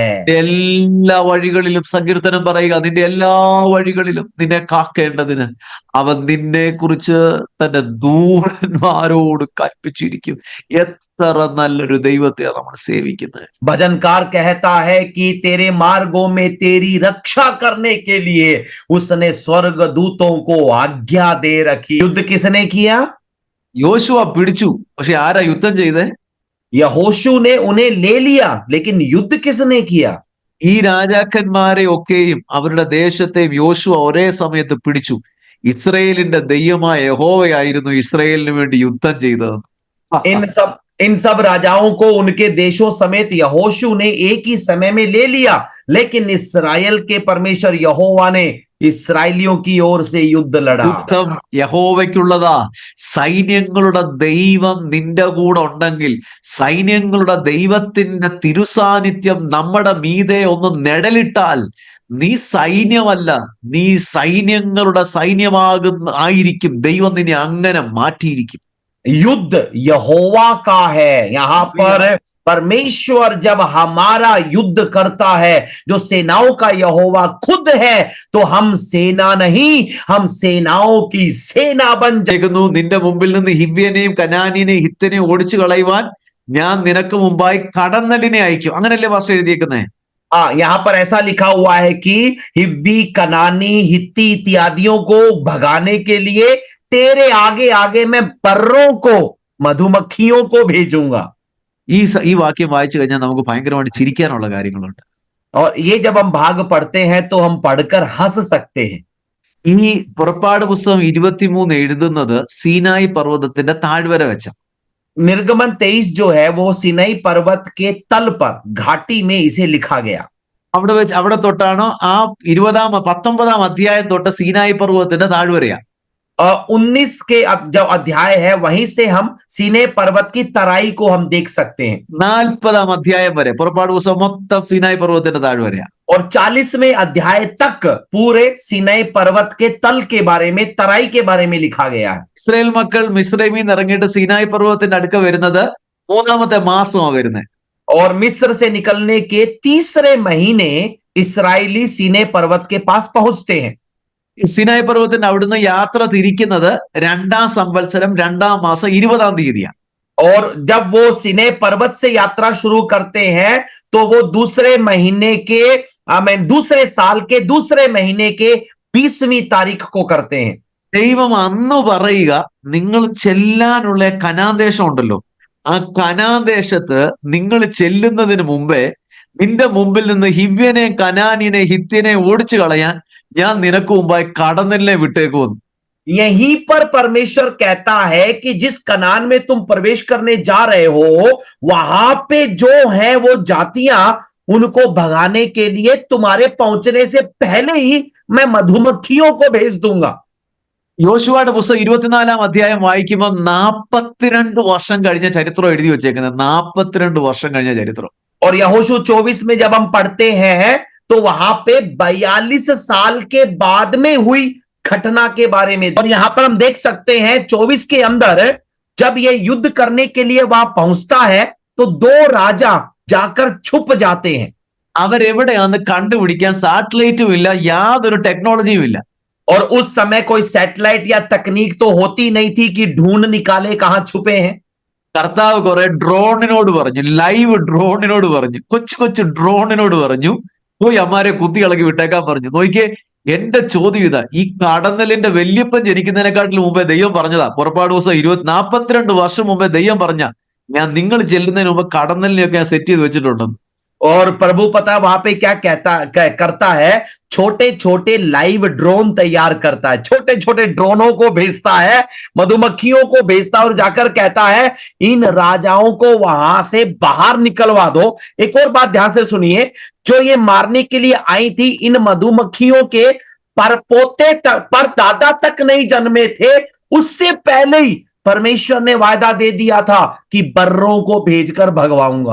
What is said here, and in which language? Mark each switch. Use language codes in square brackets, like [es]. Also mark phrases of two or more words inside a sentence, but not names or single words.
[ml] എല്ലാ വഴികളിലും സങ്കീർത്തനം പറയുക, നിന്റെ എല്ലാ വഴികളിലും നിന്നെ കാക്കേണ്ടതിന് അവൻ നിന്നെ കുറിച്ച് തന്റെ ദൂതന്മാരോട് കൽപ്പിച്ചിരിക്കും. എത്ര നല്ലൊരു ദൈവത്തെയാണ് നമ്മൾ സേവിക്കുന്നത്. [hi] भजनकार कहता है कि तेरे मार्गों में तेरी रक्षा करने के लिए उसने स्वर्ग दूतों को आज्ञा दे रखी। युद्ध किसने किया? [ml] യോശുവ പിടിച്ചു, പക്ഷെ ആരാ യുദ്ധം ചെയ്തേ? [hi] यहोशू ने उन्हें ले लिया, लेकिन युद्ध किसने किया? [ml] ഈ രാജാക്കന്മാരെ ഒക്കെയും അവരുടെ ദേശത്തെയും യോശുവ ഒരേ സമയത്ത് പിടിച്ചു. ഇസ്രയേലിന്റെ ദൈവമായ യഹോവയായിരുന്നു ഇസ്രയേലിന് വേണ്ടി യുദ്ധം ചെയ്തത്. [hi] इन सब राजाओं को उनके देशों समेत यहोशू ने एक ही समय में ले लिया, लेकिन इस्राएल के परमेश्वर यहोवा ने ഇസ്രായേലിयों की ओर से युद्ध लड़ा। [ml] യുദ്ധം യഹോവയ്ക്കുള്ളതാ. സൈന്യങ്ങളുടെ ദൈവം നിന്റെ കൂടെ ഉണ്ടെങ്കിൽ, സൈന്യങ്ങളുടെ ദൈവത്തിന്റെ തിരുസാന്നിധ്യം നമ്മുടെ മീതെ ഒന്ന് നിഴലിട്ടാൽ, നീ സൈന്യമല്ല, നീ സൈന്യങ്ങളുടെ ആയിരിക്കും. ദൈവം നിന്നെ അങ്ങനെ മാറ്റിയിരിക്കും. [hi] युद्ध यहोवा का है। यहाँ पर परमेश्वर जब हमारा युद्ध करता है, जो सेनाओं का यहोवा खुद है, तो हम सेना नहीं, हम सेनाओं की सेना बन जाएंगे। [ml] നിന്റെ മുമ്പിൽ നിന്ന് ഹിവ്യനെയും കനാനിനെയും ഹിത്തിനെയും ഓടിച്ചു കളയുവാൻ ഞാൻ നിനക്ക് മുമ്പായി കടന്നലിനെ അയക്കും. അങ്ങനല്ലേ പാസ്റ്റർ എഴുതിയേക്കുന്നേ? [hi] यहाँ पर ऐसा लिखा हुआ है कि हिव्वी, कनानी, हित्ती इत्यादियों को भगाने के लिए तेरे आगे आगे मैं पर्रों को, मधुमक्खियों को भेजूंगा। [ml] ഈ വാക്യം വായിച്ചു കഴിഞ്ഞാൽ നമുക്ക് ഭയങ്കരമായിട്ട് ചിരിക്കാനുള്ള കാര്യങ്ങളുണ്ട്. [hi] और ये जब हम भाग पढ़ते हैं तो हम पढ़कर हंस सकते हैं। [ml] ഈ പുറപ്പാട് പുസ്തകം 23 എഴുതുന്നത് സീനായി പർവ്വതത്തിന്റെ താഴ്വര വെച്ച. [hi] निर्गमन 23 जो है वो सिनाई पर्वत के तल पर घाटी में इसे लिखा गया। [ml] അവിടെ തൊട്ടാണ് ആ 19 അധ്യായം തൊട്ട് സീനായി പർവ്വതത്തിന്റെ താഴ്വരയാ. [hi] 19 के जो अध्याय है वहीं से हम सीने पर्वत की तराई को हम देख सकते हैं। [ml] 40 അധ്യായം വരെ പുറപ്പാട് പുസ്തകം മൊത്തം സീനായി പർവ്വതത്തിന്റെ താഴ്വരയാ. [hi] और 40वें अध्याय तक पूरे सीनाई पर्वत के तल के बारे में, तराई के बारे में लिखा गया है। [ml] ഇസ്രായേൽ മക്കൾ മിസ്രൈമിൽ നിന്ന് ഇറങ്ങിയിട്ട് സീനായി പർവ്വതത്തിന്റെ അടുക്ക വരുന്നത് 3-ാമത്തെ മാസമാണ് വരുന്നത്. [hi] और मिस्र से निकलने के 3रे महीने इसराइली सीने पर्वत के पास पहुंचते हैं। [ml] സിനായി പർവ്വതത്തിന്റെ അവിടുന്ന് യാത്ര തിരിക്കുന്നത് 2-ാം സംവത്സരം 2-ാം മാസം 20-ാം തീയതിയാണ്. [hi] और जब वो सीने पर्वत से यात्रा शुरू करते हैं तो वो दूसरे महीने के दूसरे साल के दूसरे महीने के 20वीं तारीख को करते हैं। [ml] ദൈവം അന്ന് പറയുക, നിങ്ങൾ ചെല്ലാനുള്ള കനാൻ ദേശം ഉണ്ടല്ലോ, ആ കനാൻ ദേശത്ത് നിങ്ങൾ ചെല്ലുന്നതിന് മുമ്പേ നിന്റെ മുമ്പിൽ നിന്ന് ഹിവ്യനെ, കനാനിനെ, ഹിത്യനെ ഓടിച്ചു കളയാൻ ഞാൻ നിനക്ക് മുമ്പായി കടന്നലിനെ വിട്ടേക്കുമെന്ന്. [hi] यहीं पर परमेश्वर कहता है कि जिस कनान में तुम प्रवेश करने जा रहे हो, वहां पे जो है वो जातियां, उनको भगाने के लिए तुम्हारे पहुंचने से पहले ही मैं मधुमक्खियों को भेज दूंगा। [ml] യോശുവയുടെ പുസ്തകം 24-ാം അധ്യായം വായിക്കുമ്പോൾ 42 വർഷം കഴിഞ്ഞ ചരിത്രം എഴുതി വെച്ചേക്കുന്നത്. 42 വർഷം കഴിഞ്ഞ ചരിത്രം. [hi] और यहोशू 24 में जब हम पढ़ते हैं तो वहां पे 42 साल के बाद में हुई घटना के बारे में, और यहां पर हम देख सकते हैं 24 के अंदर जब ये युद्ध करने के लिए वहां पहुंचता है तो 2 राजा जाकर छुप जाते हैं. [ml] അവരെവിടെയാന്ന് കണ്ടുപിടിക്കാൻ സാറ്റലൈറ്റും ഇല്ല, യാതൊരു ടെക്നോളജിയും ഇല്ല. [hi] और उस समय कोई सैटेलाइट या तकनीक तो होती नहीं थी कि ढूंढ निकाले कहां छुपे हैं. [ml] കർത്താവ് കുറെ ഡ്രോണിനോട് പറഞ്ഞു, [en] live droneിനോട് [ml] പറഞ്ഞു, കൊച്ചു കൊച്ചു ഡ്രോണിനോട് പറഞ്ഞു, പോയി അമ്മാരെ കുത്തി ഇളകി വിട്ടേക്കാൻ പറഞ്ഞു. നോക്കിയേ, എന്റെ ചോദ്യം ഇതാ, ഈ കടന്നലിന്റെ വല്യപ്പൻ ജനിക്കുന്നതിനെക്കാട്ടിലും മുമ്പേ ദൈവം പറഞ്ഞതാ. പുറപ്പാട് ദിവസം 42 വർഷം മുമ്പേ ദൈവം പറഞ്ഞ, ഞാൻ നിങ്ങൾ ചെല്ലുന്നതിന് മുമ്പ് കടന്നലിനെയൊക്കെ ഞാൻ സെറ്റ് ചെയ്ത് വെച്ചിട്ടുണ്ടെന്ന്. [hi] और प्रभु पता वहां पे क्या करता है, छोटे छोटे [en] live drone [hi] तैयार करता है, छोटे छोटे ड्रोनों को भेजता है, मधुमक्खियों को भेजता है और जाकर कहता है इन राजाओं को वहां से बाहर निकलवा दो. एक और बात ध्यान से सुनिए, जो ये मारने के लिए आई थी, इन मधुमक्खियों के परपोते तक, पर दादा तक नहीं जन्मे थे, उससे पहले ही परमेश्वर ने वायदा दे दिया था कि बर्रों को भेजकर भगवाऊंगा.